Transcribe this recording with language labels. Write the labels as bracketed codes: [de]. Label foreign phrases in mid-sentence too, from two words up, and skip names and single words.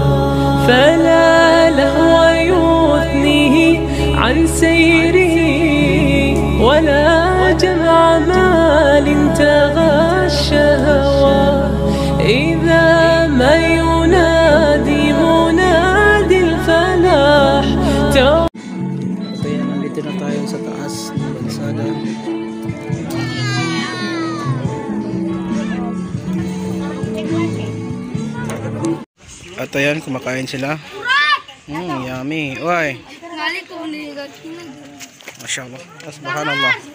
[ar] فلا لهو يثنيه عن سيره ولا جمع مال تغى الشهوى. إذا ما ينادي منادي الفلاح. [tl] Kaya nandito na tayo sa taas ng bansada. At ayan, kumakain sila. Yummy. Uy. [ar] ما شاء الله. سبحان الله.